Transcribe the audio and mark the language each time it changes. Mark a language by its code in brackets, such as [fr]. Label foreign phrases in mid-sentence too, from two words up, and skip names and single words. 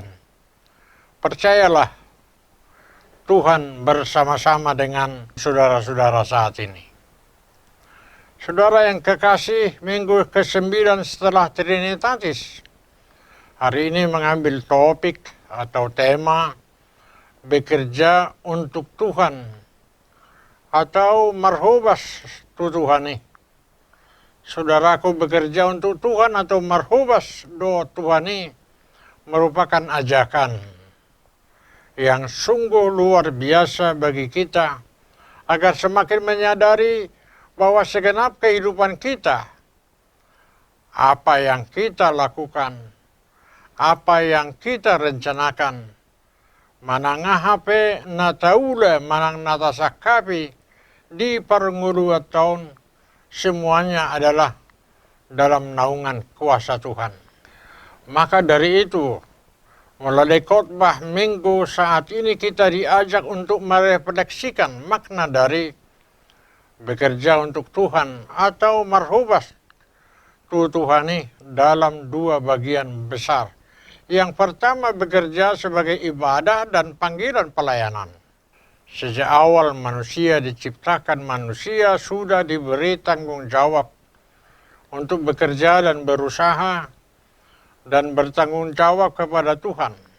[id] Percayalah, Tuhan bersama-sama dengan saudara-saudara saat ini. Saudara yang kekasih, minggu ke-9 setelah Trinitatis, hari ini mengambil topik atau tema bekerja untuk Tuhan atau [bbc] marhubas tu Tuhani. [id] Saudaraku, bekerja untuk Tuhan atau [bbc] marhubas do Tuhani [id] merupakan ajakan yang sungguh luar biasa bagi kita, agar semakin menyadari bahwa segenap kehidupan kita, apa yang kita lakukan, apa yang kita rencanakan, [bbc] manangahape nataule manang natasakapi di pernguluan tahun, [id] semuanya adalah dalam naungan kuasa Tuhan. Maka dari itu, melalui khotbah minggu saat ini kita diajak untuk merefleksikan makna dari bekerja untuk Tuhan atau [bbc] marhubas tu Tuhani [id] dalam dua bagian besar. Yang pertama, bekerja sebagai ibadah dan panggilan pelayanan. Sejak awal manusia diciptakan, manusia sudah diberi tanggung jawab untuk bekerja dan berusaha dan bertanggung jawab kepada Tuhan.